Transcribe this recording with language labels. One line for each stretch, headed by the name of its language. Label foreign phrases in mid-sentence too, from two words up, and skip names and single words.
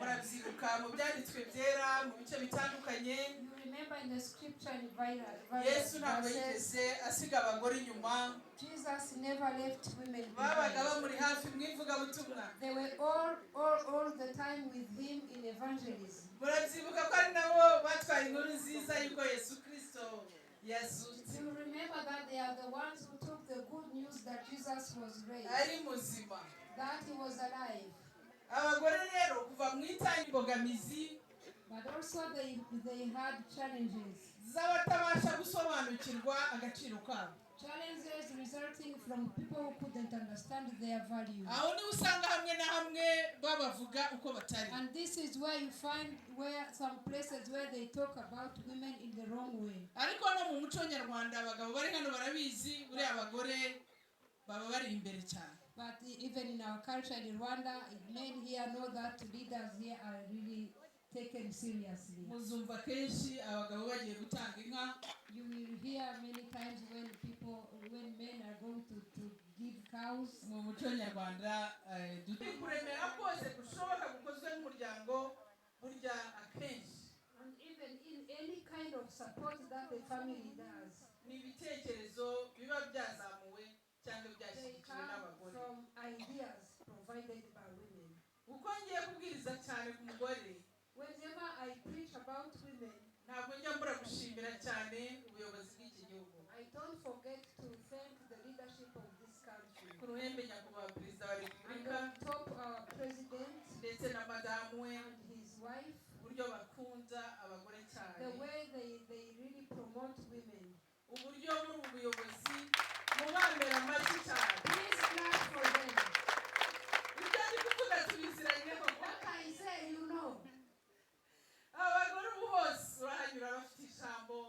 Kinyarwanda: murabyibuka mu byanditswe byera mu bice bitandukanye
English: You remember in the scripture in various
Kinyarwanda: yesu ntabwo
English: verses,
Kinyarwanda: yigeze asiga abagore inyuma
English: Jesus never left women
Kinyarwanda: babaga
English: behind.
Kinyarwanda: bamuri hafi mu ivugabutumwa
English: They were all the time with him in evangelism.
Kinyarwanda: murabyibuka ko ari nabo batwaye inkuru nziza y'uko yesu kristo yazutse
English: You remember that they are the ones who took the good news that Jesus was raised,
Kinyarwanda: ari muzima
English: that he was alive.
Kinyarwanda: abagore rero kuva mu itangira imbogamizi
English: But also they had challenges.
Kinyarwanda: z'abatabasha gusobanukirwa agaciro kabo
English: Challenges resulting from people who couldn't understand their value.
Kinyarwanda: aho niho usanga hamwe na hamwe babavuga uko batari.
English: And this is where you find where some places where they talk about women in the wrong way.
Kinyarwanda: ariko no mu muco nyarwanda abagabo bari hano barabizi uri abagore baba bari imbere cyane.
English: But even in our culture in Rwanda, men here know that leaders here are really taken seriously.
Kinyarwanda: muzumva kenshi abagabo bagiye gutanga inka.
English: You will hear many times when men are going to give cows.
Kinyarwanda: mu muco nyarwanda kuremera kose gushoboka gukozwe n'umuryango burya akenshi.
English: And even in any kind of support that the family does,
Kinyarwanda: ni ibitekerezo biba byazamuwe cyangwa
English: they
Kinyarwanda: byashyigikiwe
English: come
Kinyarwanda: n'abagore.
English: from ideas provided by women.
Kinyarwanda: uko ngiye kubwiriza cyane ku mugore,
English: Whenever I preach about women,
Kinyarwanda: ntabwo njya mbura gushimira cyane ubuyobozi bw'iki gihugu.
English: I don't forget to thank the leadership of this country.
Kinyarwanda: ku ruhembe nyakubahwa perezida wa
English: And
Kinyarwanda: repubulika
English: on top our president
Kinyarwanda: ndetse na madamu we,
English: and his wife,
Kinyarwanda: uburyo bakunda abagore cyane,
English: the way they really promote women.
Kinyarwanda: uburyo muri ubu buyobozi mubambera amashyi cyane.
English: Please clap for them.
Kinyarwanda: ibyo ndi kuvuga tubiziranyeho.
English: What I say, you know.
Kinyarwanda: abagore ubu hose urahanyura bafite ijambo.